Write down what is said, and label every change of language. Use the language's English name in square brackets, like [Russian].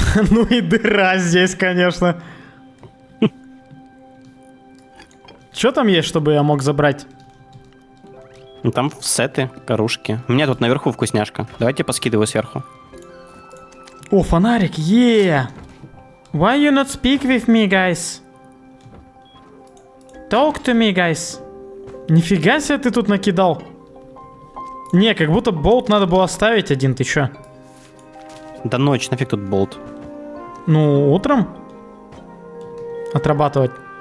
[Russian] Ну и дыра здесь, конечно. Что там есть, чтобы я мог забрать? Ну там сеты, корушки. У меня тут наверху вкусняшка. Давайте поскидываю сверху. О, фонарик, yeah. [English] Why you not speak with me, guys? Talk to me, guys. [Russian] Нифига себе ты тут накидал. Не, как будто болт надо было оставить один, ты чё? Да ночь, нафиг тут болт. Ну, утром отрабатывать.